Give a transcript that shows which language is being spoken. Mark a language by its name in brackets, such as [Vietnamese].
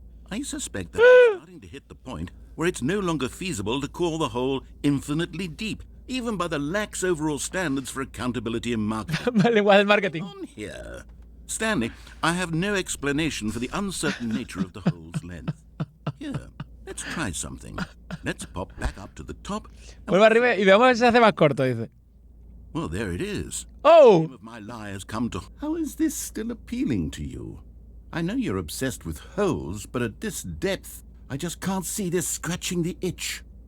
[English] I suspect that I'm starting to hit the point where it's no longer feasible to call the hole infinitely deep, even by the lax overall standards for accountability in marketing. [Spanish] Lenguaje del marketing. [English] On here. Stanley, I have no explanation for the uncertain nature of the hole's length. Here, let's try something. Let's pop back up to the top. [Spanish] Vuelvo arriba y veamos si se hace más corto, dice. [English] Well, there it is. ¡Oh! The name of my lie has come to... How is this still appealing to you? I know you're obsessed with holes, but at this depth, I just can't see this scratching the itch.